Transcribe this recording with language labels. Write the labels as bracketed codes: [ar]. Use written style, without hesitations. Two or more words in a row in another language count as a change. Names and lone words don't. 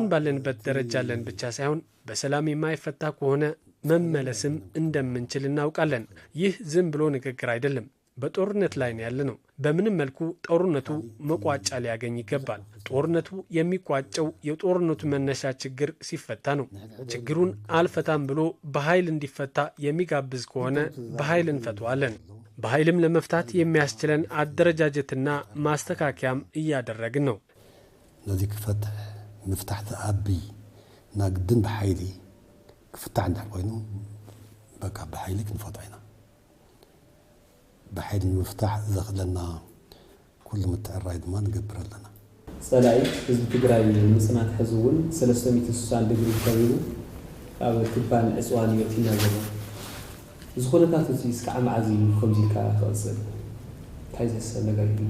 [am] ባለንበት ደረጃ አለን ብቻ ሳይሆን በሰላም የማይፈታ ከሆነ መመለስም እንደምንችል እናውቃለን። ይህ ዝም ብሎ ንግግር አይደለም። በጦርነት ላይ ነው ያለነው። በምንም መልኩ ጦርነቱ መቋጫ ሊያገኝ ይገባል። ጦርነቱ የሚቋጨው የጦርነቱ መነሻ ችግር ሲፈታ ነው። ችግሩን አልፈታም ብሎ በኃይል እንዲፈታ የሚጋብዝ ከሆነ በኃይል እንፈተዋለን። በኃይልም ለመፍታት የሚያስችለን አደረጃጀትና ማስተካከያም እያደረግን ነው። [ti] ነዚህ ክፈትሕ ምፍታሕ ተአብይ እና ግድን ብሓይሊ ክፍታሕ እንድሕ ኮይኑ በቃ ብሓይሊ ክንፈትሖ ኢና። ብሓይሊ ንምፍታሕ ዘኽእለና ኩሉ ምትዕራይ ድማ ንገብር ኣለና። ጸላኢ ህዝቢ ትግራይ ምጽናት ሕዚ እውን 360 ዲግሪ ከቢቡ ኣብ ክባን ዕፅዋን የቲና ዘሎ እዚ ኩነታት እዚ እስካዕ መዓዝ ከምዚ ኢልካ ክቕፅል እንታይ ዘሰብ ነገር እዩ?